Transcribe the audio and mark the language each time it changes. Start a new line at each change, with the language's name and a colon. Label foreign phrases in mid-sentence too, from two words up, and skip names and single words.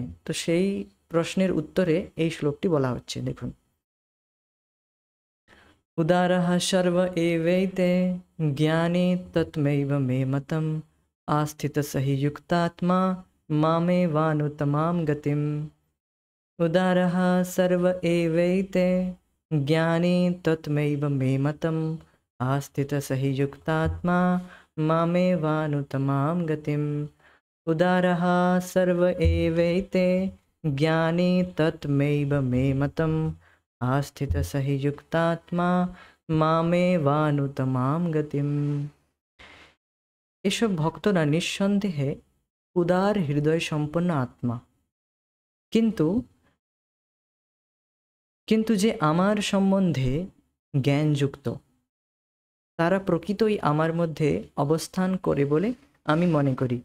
Bangla: তো সেই প্রশ্নের উত্তরে এই শ্লোকটি বলা হচ্ছে, দেখুন।
Sanskrit: উদারः সর্ব এবৈতে জ্ঞানে তৎমৈব মে মতম আস্থিতः হি যুক্তাত্মা মামেবানুত্তমাং গতিম। उदारः सर्व एवैते ज्ञानी तत्मैव मे मतम् आस्थितः स हि युक्तात्मा मामेवानुत्तमां गतिम्। उदारः सर्व एवैते ज्ञानी तत्मैव मे मतम् आस्थितः स हि युक्तात्मा मामेवानुत्तमां गतिम्।
Bangla: এসব ভক্তরা নিঃসন্দেহে উদার হৃদয় সম্পন্ন আত্মা, কিন্তু যে আমার সম্বন্ধে জ্ঞানযুক্ত, তারা প্রকৃতই আমার মধ্যে অবস্থান করে বলে আমি মনে করি।